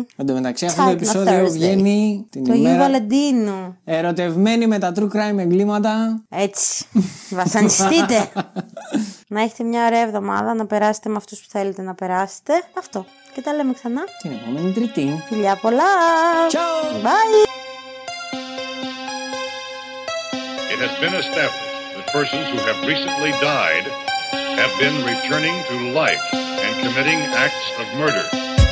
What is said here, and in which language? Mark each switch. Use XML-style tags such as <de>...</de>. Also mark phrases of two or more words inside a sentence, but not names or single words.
<el>Εν τω μεταξύ, αυτό το επεισόδιο βγαίνει την το ημέρα Αγίου Βαλεντίνου. Ερωτευμένοι με τα</el> <en>true crime</en> <el>εγκλήματα. Έτσι. Βασανιστείτε. Να έχετε μια ωραία εβδομάδα, να περάσετε με αυτούς που θέλετε να περάσετε. Αυτό. Και τα λέμε ξανά την επόμενη Τρίτη. Φιλιά πολλά. Ciao. Bye.</el> <en>It has been established that persons who have recently died have been returning to life and committing acts of murder.</en>